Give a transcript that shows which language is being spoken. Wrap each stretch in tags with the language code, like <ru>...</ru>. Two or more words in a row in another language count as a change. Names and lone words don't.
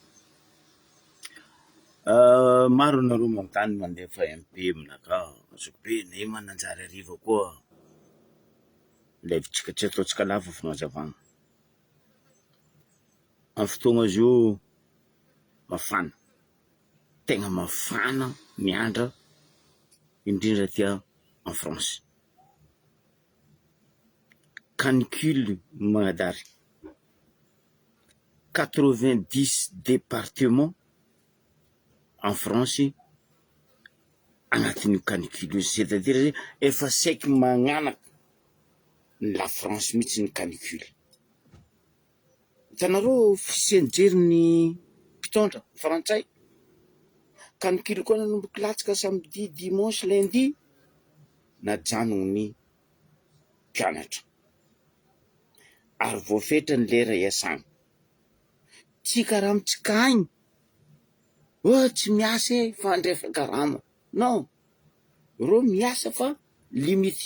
<mg>Maro anareo magnontany mandefa MP aminaka be ne mananjary ariva koa levitsika tsy ataotsika lava fagnazavana amin'ny fotoagna zio mafana, tegna mafana ny andra indrindra tia</mg> <fr>en France.</fr> <mg>Canicule manadary 90</mg> <fr>départements en France</fr> <mg>agnatin'io canicule io,</mg> <fr>c'est-à-dire</fr> <mg>efa saiky magnanaka</mg> <fr>la France</fr> <mg>mihitsy ny canicule. Hitanareo fisianjeriny mpitondra frantsay, canicule koa nanomboky latsaka</mg> <fr>samedi, dimanche, lundi</fr> <mg>najanony ny mpianatra ary voafetra ny lera iasana. Tsy karaha amitsika agny tsy miasa fa andrefa karama, non, ro miasa fa limity.</mg>